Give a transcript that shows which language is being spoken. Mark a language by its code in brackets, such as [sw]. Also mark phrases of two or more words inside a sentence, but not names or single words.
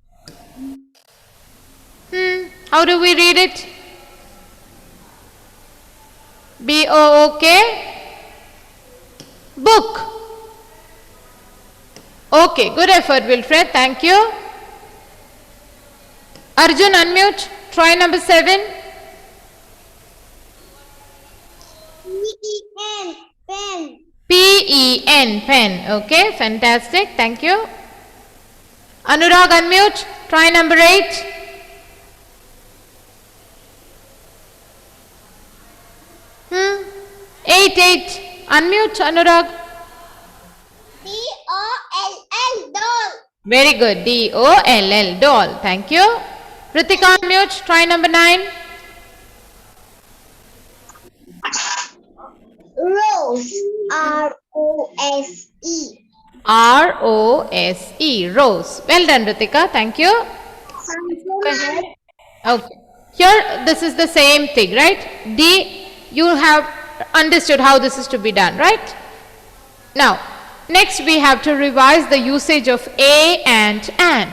[en] How do we read it? B-O-O-K. Book. Okay, good effort, Wilfred. Thank you. Arjun, unmute. Try number 7. P-E-N. Pen. P-E-N, pen. Okay, fantastic. Thank you. Anurag, unmute. Try number 8. Eight. Unmute, Anurag. D-O-L-L. Doll. Very good. D-O-L-L, doll. Thank you. Ritika, unmute. Try number 9. Rose. R-O-S-E. R-O-S-E, rose. Well done, Ritika. Thank you. Go ahead. Okay. Here, this is the same thing, right? D, you have understood how this is to be done, right? Now, next we have to revise the usage of a and an.